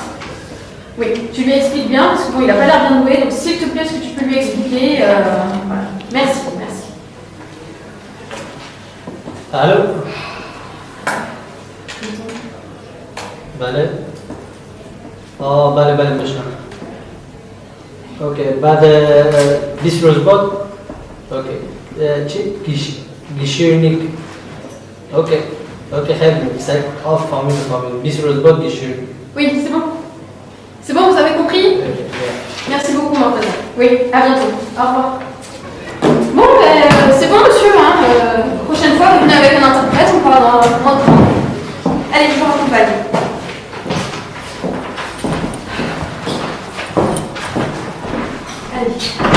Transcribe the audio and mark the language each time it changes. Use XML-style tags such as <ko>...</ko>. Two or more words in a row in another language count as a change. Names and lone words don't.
<fr>Oui, tu lui expliques bien, parce que bon, il n'a pas l'air bien doué, donc s'il te plaît, est-ce que tu peux lui expliquer voilà. Merci. Allô? Bale. Oh, bale, monsieur.</fr> <fa>Ok, بعد 20 روز بعد. اوكي.</fa> <fr>guichet unique. Ok, خير. C'est off famille.</fr> <fa>20 روز بعد</fa> <fr>guichet unique. Oui, c'est bon. C'est bon, vous avez compris? Merci beaucoup, Mortaza. Oui, à bientôt. Au revoir. Bon, c'est bon, monsieur. Prochaine fois, vous venez avec un interprète, on parlera dans moins de temps. Allez, je vous accompagne. Allez.</fr>